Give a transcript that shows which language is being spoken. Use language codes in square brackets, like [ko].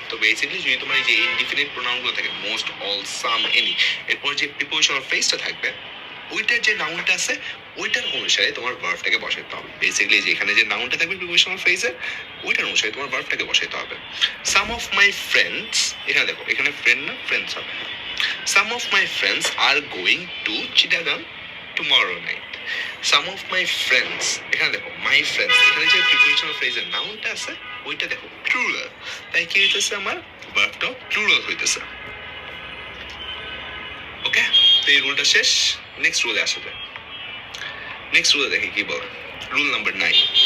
[bn] তো বেসিক্যালি যদি তোমার এই যে ইনডিফিনিট প্রোনাউনগুলো থাকে, মোস্ট, অল, সাম, এনি, এরপর যে প্রিপোজিশনাল ফ্রেজটা থাকবে, ওইটার যে নাউনটা আছে ওইটার অনুসারে তোমার ভার্বটাকে বসাইতে হবে। বেসিক্যালি যেখানে যে নাউনটা থাকবে প্রিপোজিশনাল ফ্রেজের, ওইটার অনুসারে তোমার ভার্বটাকে বসাইতে হবে। সাম অফ মাই ফ্রেন্ডস, এখানে দেখো এখানে ফ্রেন্ড না ফ্রেন্ডস হবে। [en] Some of my friends are going to Chittagong tomorrow night. [bn] Some of my friends, এখানে দেখো my friends, এখানে যে প্রিপোজিশনাল ফ্রেজের নাউনটা আছে ওইটা দেখো প্লুরাল, তাই কি হইতেছে আমার ভার্বটাও প্লুরাল হইতেছে। ওকে, তো এই রুলটা শেষ। নেক্সট রুলে আসা যায়। নেক্সট রুলে দেখি কি বলে, রুল নাম্বার 9।